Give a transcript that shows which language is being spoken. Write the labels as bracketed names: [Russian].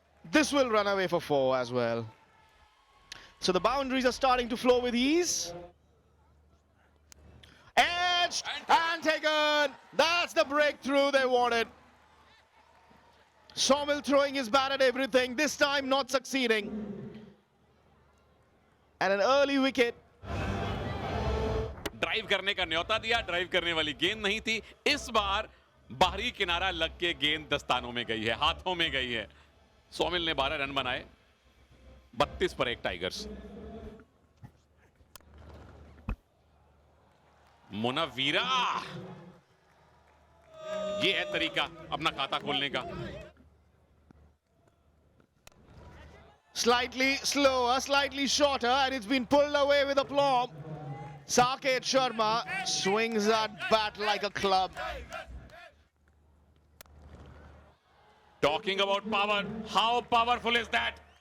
[English] This will run away for 4 as well. So the boundaries are starting to flow with ease. Edged and taken. That's the breakthrough they wanted. Somil throwing his bat at everything. This time not succeeding. And an early wicket. [Hindi] Drive करने का न्योता दिया, drive करने वाली गेंद नहीं थी। इस बार बाहरी किनारा लग के गेंद दस्तानों में गई है, हाथों में गई है। सोमिल ने 12 रन बनाए, 32 पर 1 टाइगर्स। मुनव्वीरा, ये है तरीका अपना खाता खोलने का। [English] Slightly slower, slightly shorter, and it's been pulled away with aplomb. Saket Sharma swings that bat like a club. Talking about power, how powerful is that?